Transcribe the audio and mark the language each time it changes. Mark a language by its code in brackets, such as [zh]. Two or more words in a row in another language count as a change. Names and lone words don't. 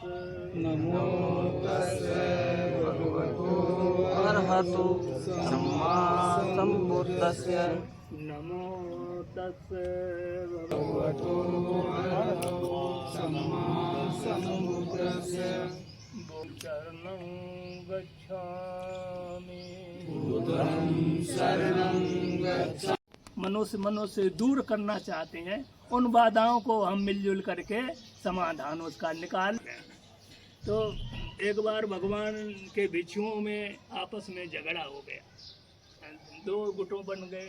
[pi] नमो तस् भगवतो अरहतो सम्मा सम्बुद्धस्स। नमो तस् भगवतो अरहतो सम्मा सम्बुद्धस्स। शरणं गच्छामि। [hi] मनुष्य दूर करना चाहते हैं, उन बाधाओं को हम मिलजुल करके समाधान उसका निकाल। तो एक बार भगवान के भिक्षुओं में आपस में झगड़ा हो गया, दो गुटों बन गए।